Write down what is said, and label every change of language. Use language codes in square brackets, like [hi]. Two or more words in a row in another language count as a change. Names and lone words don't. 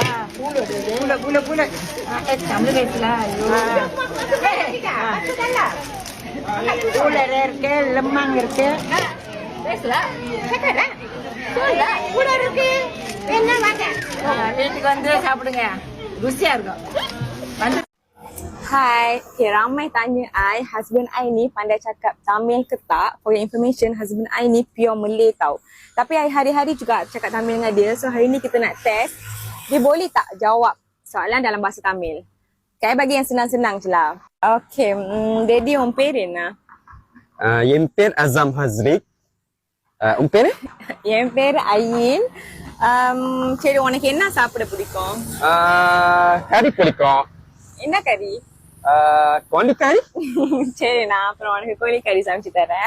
[ta] பூண்டு தமிழ் பேசலாம். பூலர் இருக்கு, லெம்மங் இருக்கு, பேசலாம் கேட்கலாம் சொல்லலாம் கூட இருக்கு என்ன வாங்க வீட்டுக்கு வந்து சாப்பிடுங்க ருசியா இருக்கும் வந்து [ms] Hai, okay, ramai tanya I, husband I ni pandai cakap Tamil ke tak? [en] For your information, [ms] husband I ni [en] pure Malay [ms] tau. Tapi I hari-hari juga cakap Tamil dengan dia. So hari ni kita nak test. Dia boleh tak jawab soalan dalam bahasa Tamil? Okay, bagi yang senang-senang je lah. [en] Okay, Daddy [ta] உன் பேர் என்ன? என் பேர் அசாம் ஹஸ்ரிக். உன் பேரு? என் பேர் ஐயின். சரி, உனக்கு என்ன சாப்பிட பிடிக்கும்? கறி பிடிக்கும். என்ன கறி? கோழிக்கறி. சரி, நான் அப்புறம் உனக்கு கோழிக்கறி சமைச்சு தரேன்.